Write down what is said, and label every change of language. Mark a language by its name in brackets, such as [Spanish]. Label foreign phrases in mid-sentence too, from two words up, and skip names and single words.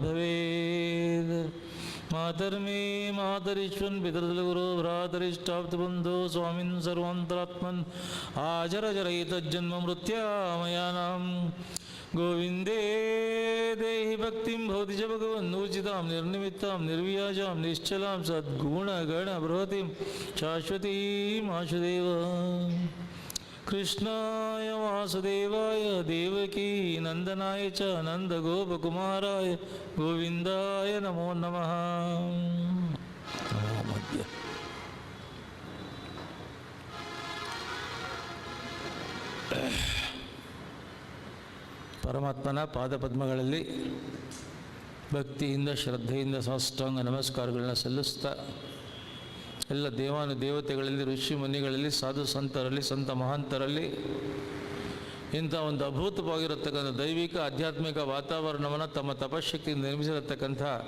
[Sanskrit] भवेत् मातर्मे मातरीश्वन् पितृगुरो भ्रातरिष्टाप्तबन्धो स्वामिन् सर्वान्तरात्मन् आचरचरयितज्जन्म मृत्यामयानां गोविन्दे देहि भक्तिं भवति च भगवन्नूर्जितां निर्निमित्तां निर्व्याजां निश्चलां सद्गुणगणबृहतीं शाश्वतीं आशुदेव कृष्णाय वासुदेवाय देवकी नन्दनाय च नन्दगोपकुमाराय गोविन्दाय नमो नमः नमो मध्य [Kannada] ಪರಮಾತ್ಮನ ಪಾದಪದ್ಮಗಳಲ್ಲಿ ಭಕ್ತಿಯಿಂದ ಶ್ರದ್ಧೆಯಿಂದ ಸಾಷ್ಟಾಂಗ ನಮಸ್ಕಾರಗಳನ್ನ ಸಲ್ಲಿಸ್ತಾ ಎಲ್ಲ ದೇವಾನುದೇವತೆಗಳಲ್ಲಿ ಋಷಿ ಮುನಿಗಳಲ್ಲಿ ಸಾಧು ಸಂತರಲ್ಲಿ ಸಂತ ಮಹಾಂತರಲ್ಲಿ ಇಂಥ ಒಂದು ಅಭೂತವಾಗಿರತಕ್ಕಂಥ ದೈವಿಕ ಆಧ್ಯಾತ್ಮಿಕ ವಾತಾವರಣವನ್ನು ತಮ್ಮ ತಪಶಕ್ತಿಯಿಂದ ನಿರ್ಮಿಸಿರತಕ್ಕಂಥ